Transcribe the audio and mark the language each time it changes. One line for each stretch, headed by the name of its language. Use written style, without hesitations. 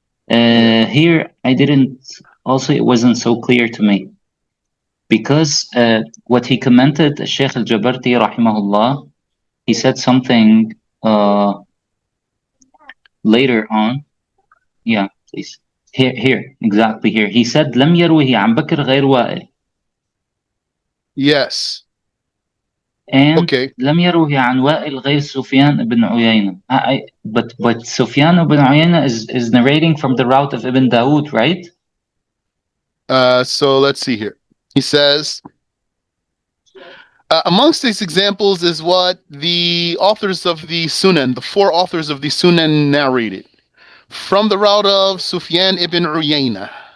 English: yeah, Here, I didn't, also, it wasn't so clear to me because what he commented, Sheikh Al Jabarti, rahimahullah, he said something uh, later on. Yeah, please. Here, exactly here. He said,
Arabic: لم يروه عن بكر غير وائل.
English: yes. And Okay.
Arabic: لم يروه عن وائل غير سفيان بن عيينة.
English: But Sufyan ibn Uyayna is narrating from the route of Ibn Dawood, right? So let's see here. He says, amongst these examples is what the authors of the Sunan, the four authors of the Sunan narrated from the route of Sufyan ibn Uyayna.